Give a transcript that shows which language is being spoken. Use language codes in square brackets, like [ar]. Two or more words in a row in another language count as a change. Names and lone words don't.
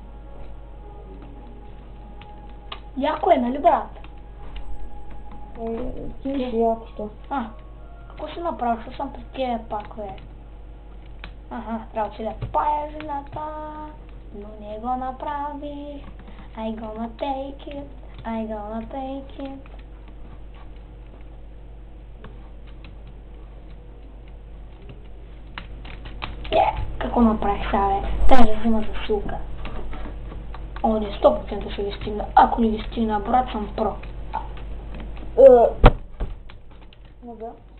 [bg] Яко е, нали брат? Ти си яко що? Какво си направил? Що съм при тебе пак, бе? Трябва че да пая жената, но не го направи. [en] I gonna take it, I gonna take it. [bg] Какво направих сега, бе? Трябва да взема засилка. Не, 100% ще ви стигна. Ако не ви стигна, брат, съм про. Да.